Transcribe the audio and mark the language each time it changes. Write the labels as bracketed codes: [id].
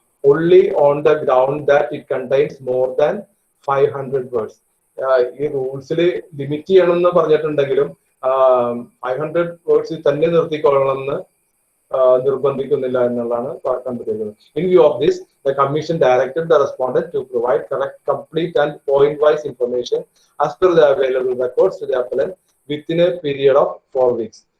[en] only on the ground that it contains more than 500 words. [ml] ഈ റൂൾസിൽ limit ചെയ്യണമെന്ന് പറഞ്ഞിട്ടുണ്ടെങ്കിലും 500 വേർഡ്സിൽ തന്നെ നിർത്തിക്കൊള്ളണമെന്ന് നിർബന്ധിക്കുന്നില്ല എന്നുള്ളതാണ് കണ്ടുപിടിക്കുന്നത്. [en] In view of this, the Commission directed the respondent to provide correct, complete and point-wise information as per the available records to the appellant within a period of 4 weeks.